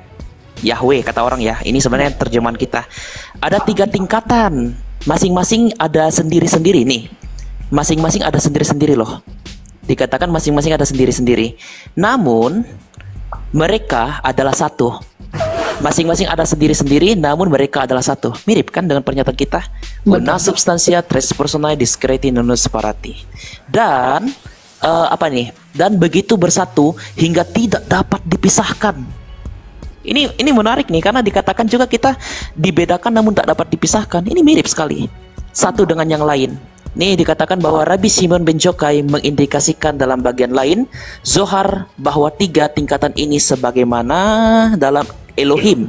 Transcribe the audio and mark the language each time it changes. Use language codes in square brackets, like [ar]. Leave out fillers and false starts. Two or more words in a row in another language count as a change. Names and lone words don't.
[id] Yahweh kata orang ya, ini sebenarnya terjemahan kita. Ada 3 tingkatan, masing-masing ada sendiri-sendiri nih. Masing-masing ada sendiri-sendiri loh. Dikatakan masing-masing ada sendiri-sendiri. Namun mereka adalah satu. Masing-masing ada sendiri-sendiri, namun mereka adalah satu. Mirip kan dengan pernyataan kita? [la] Una substantia tres personae discreti non separati. [id] Dan apa nih? Dan begitu bersatu hingga tidak dapat dipisahkan. Ini menarik nih, karena dikatakan juga kita dibedakan namun tak dapat dipisahkan. Ini mirip sekali satu dengan yang lain. Nih dikatakan bahwa Rabbi Simeon ben Jokai mengindikasikan dalam bagian lain Zohar bahwa 3 tingkatan ini sebagaimana dalam Elohim.